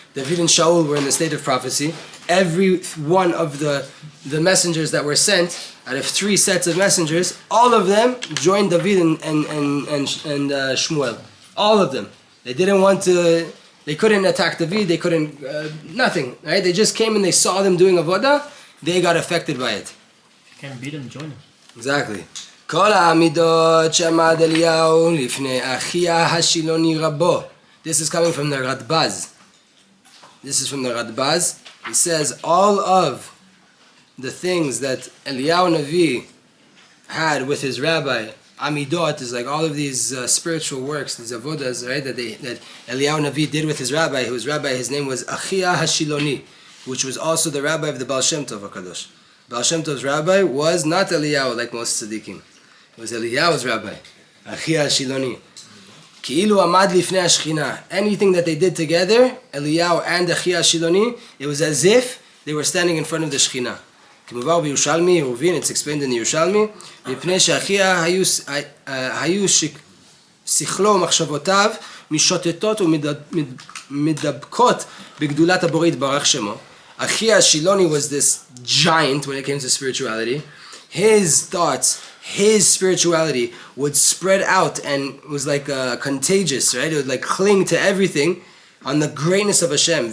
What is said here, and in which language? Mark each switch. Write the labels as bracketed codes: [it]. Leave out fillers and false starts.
[en] David and Shaul were in the state of prophecy. Every one of the messengers that were sent, out of 3 sets of messengers, all of them joined David and Shmuel. All of them. They didn't want to, they couldn't attack David, they couldn't, nothing, right? They just came and they saw them doing avodah, they got affected by it. You can't beat them, join them. Exactly. [he] כל העמידות שעמד אליהו לפני אחיה השילוני רבו. [en] This is coming from the Radbaz. This is from the Radbaz. He says all of the things that Eliyahu Navi had with his rabbi, Amidot, is like all of these spiritual works, these avodas, right, that Eliyahu Navi did with his rabbi, his name was Achia Hashiloni, which was also the rabbi of the Baal Shem Tov HaKadosh. Baal Shem Tov's rabbi was not Eliyahu like most tzaddikim. It was Eliyahu's rabbi, Achia Hashiloni. [he] Ki'ilu amad lifnei hashchina. [en] Anything that they did together, Eliyahu and Achia Hashiloni, it was as if they were standing in front of the Shechina. [he] כמובן בירושלמי, Ruvin, [en] it's explained in the Yerushalmi, [he] מפני שאחיה היו שכלו ומחשבותיו משוטטות ומדבקות בגדולת הבורא יתברך שמו. [en] אחיה השילוני was this giant when it came to spirituality. His thoughts, his spirituality would spread out and was like contagious, right? It would like cling to everything on the greatness of Hashem.